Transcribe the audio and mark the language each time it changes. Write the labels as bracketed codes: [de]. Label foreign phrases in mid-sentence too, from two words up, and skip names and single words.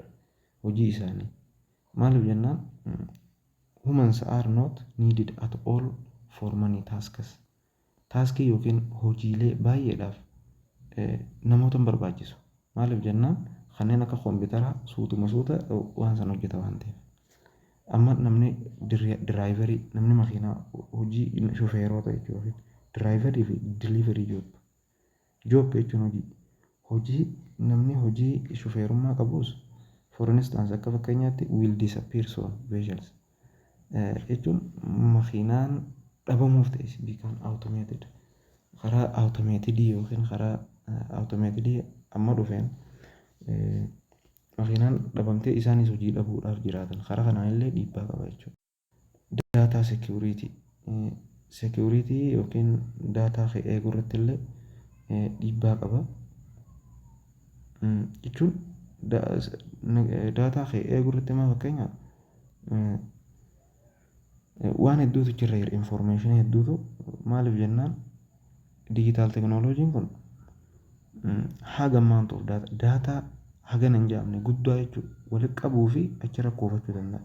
[om] Hojii isaanii maaliif jennaan [en] humans are not needed at all for many tasks. [om] Taaskii yookiin hojiilee baay'eedhaaf namoota hin barbaachisu. Maaliif jennaan kanneen akka kompiitaraa suutuma suuta waan san hojjeta waan ta'eef. Amma namni diraayivarii namni makiinaa hojii shufeerota jechuudha. Diraayivarii fi diliivarii job jechuun hojii namni hojii shufeerummaa qabus [en] for instance [om] akka fakkeenyaatti [en] will disappear soon vehicles [om] jechuun makiinaan dhabamuuf ta'es [en] become automated [om] karaa automated yookiin karaa automated amma dhufeen makiinaan dhabamtee isaanis hojii dhabuudhaaf jiraatan karaa kanaan illee dhiibbaa qaba jechuudha. [en] Data security [om] yookiin data eeguu irratti illee dhiibbaa qaba jechuun data eeguu irratti immoo fakkeenyaaf waan hedduutu jira information hedduutu maaliif jennaan digital teknooloojiin kun haga [en] amount of data [om] haga hin jaamne guddaa jechuudha walitti qabuu fi achirra kuufachuu danda'a.